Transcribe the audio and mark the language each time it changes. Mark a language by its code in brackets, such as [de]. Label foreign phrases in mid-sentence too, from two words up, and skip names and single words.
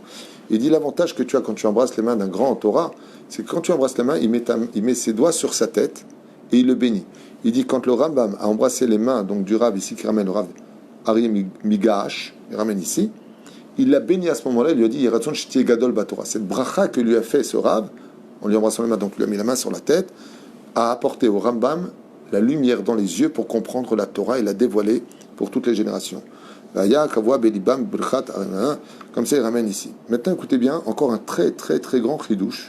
[fr] Il dit l'avantage que tu as quand tu embrasses les mains d'un grand en Torah, c'est que quand tu embrasses les mains, il met ses doigts sur sa tête et il le bénit. Il dit quand le Rambam a embrassé les mains donc du Rav ici qui ramène le Rav Aryeh Migash, il ramène ici, il l'a béni à ce moment-là, il lui a dit [he] יהי רצון שתהיה גדול בתורה. [fr] Cette bracha que lui a fait ce Rav en lui embrassant les mains, donc il lui a mis la main sur la tête, a apporté au Rambam la lumière dans les yeux pour comprendre la Torah et la dévoiler pour toutes les générations. Comme ça, il ramène ici. Maintenant, écoutez bien, encore un très très très grand chidouche.